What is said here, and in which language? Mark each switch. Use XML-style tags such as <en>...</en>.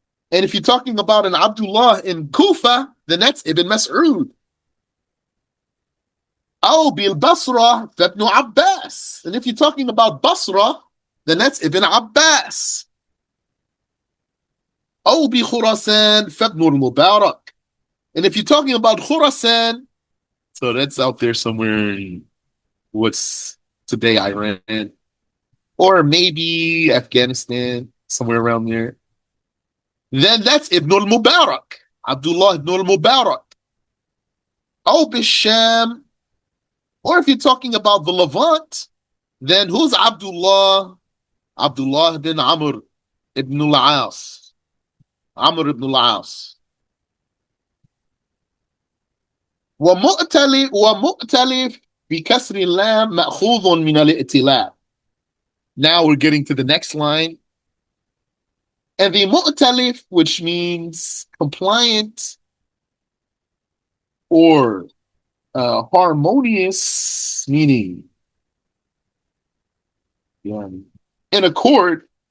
<en>And if you're talking about an Abdullah in Kufa, then that's Ibn Mas'ud.</en> <ar>أو بالبصرة فابن Abbas.</ar> <en>And if you're talking about Basra, then that's Ibn Abbas.</en> <ar>أو بخراسان فابن المبارك.</ar> <en>And if you're talking about Khurasan, so that's out there somewhere in what's today Iran, or maybe Afghanistan, somewhere around there. Then that's Ibn al-Mubarak, Abdullah ibn al-Mubarak. Or Bisham, or if you're talking about the Levant, then who's Abdullah? Abdullah ibn Amr ibn al-As. Amr ibn al-As.</en> <ar>ومؤتلف بكسر اللام مأخوذ من الائتلاف.</ar> <en>Now we're getting to the next line. And the mu'talif, which means compliant or harmonious, meaning in accord,</en>